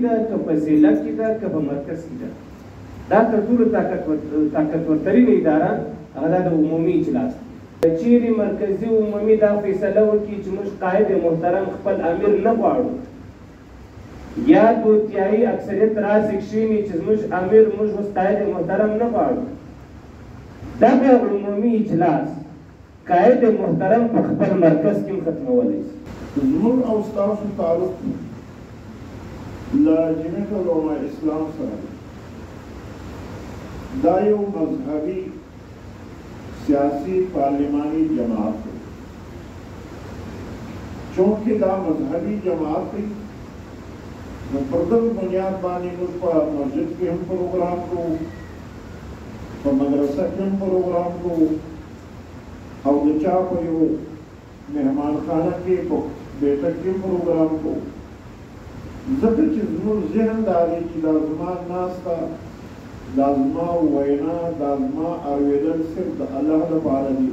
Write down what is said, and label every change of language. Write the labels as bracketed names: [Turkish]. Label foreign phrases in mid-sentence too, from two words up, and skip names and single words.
[Pashto] ده که په ضلع کې ده که په مرکز کې ده دا تر ټولو طاقتورترینه اداره هغه د عمومي اجلاس چیرې مرکزي عمومي دا فیصله وکړي چې موږ قائد محترم خپل امیر نه غواړو یا دوتیایي اکثریت راسې کښېني چې زموږ امیر موږ اوس قائد محترم نه غواړو دغه عمومي اجلاس قائد محترم په خپل مرکز کې هم ختمولی شي زموږ او ستاسو تعلق له جمعیت علماء اسلام سره دا یو مذهبي سیاسی پارلیمانی جماعت [Urdu] ہے چونکہ [Pashto] دا مذہبی جماعت ہے نو پر دغه بنیاد باندې موږ په مسجد کې هم پروګرام کوو، په مدرسه کې هم پروګرام کوو، او د چا په یو مهمان خانه کې په بیٹک کې پروګرام کوو. ځکه چې زموږ ذهن دا دی چې دا زما ناسته، دا زما وینا، دا زما اورېدل صرف د الله لپاره دي.